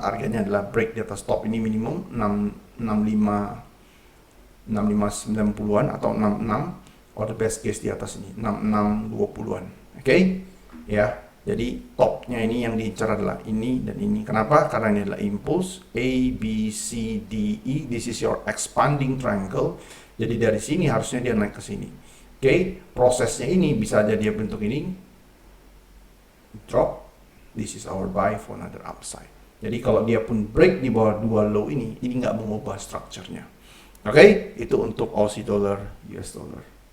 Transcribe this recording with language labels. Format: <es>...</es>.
<id>Harganya adalah break di atas top ini minimum 6590-an atau 66,</id> <en>or the best case</en> <id>di atas ini 6620-an. Oke, ya. Jadi topnya ini yang diincar adalah ini dan ini. Kenapa? Karena ini adalah impulse A, B, C, D, E.</id> <en>This is your expanding triangle.</en> <id>Jadi dari sini harusnya dia naik ke sini. Oke, prosesnya ini bisa aja dia bentuk ini drop,</id> <en>this is our buy for another upside.</en> <id>Jadi kalau dia pun break di bawah dua low ini nggak mengubah strukturnya. Oke, itu untuk Aussie dollar, US dollar.</id>